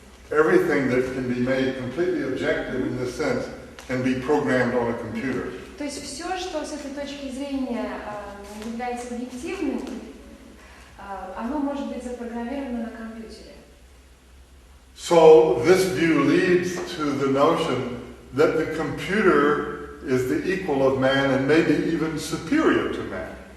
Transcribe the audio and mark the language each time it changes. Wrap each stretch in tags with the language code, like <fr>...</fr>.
<en>Everything that can be made completely objective in this sense can be programmed on a computer.</en> <ru>То есть все, что с этой точки зрения является объективным, оно может быть запрограммировано на компьютере.</ru> <en>So this view leads to the notion that the computer is the equal of man and maybe even superior to man.</en>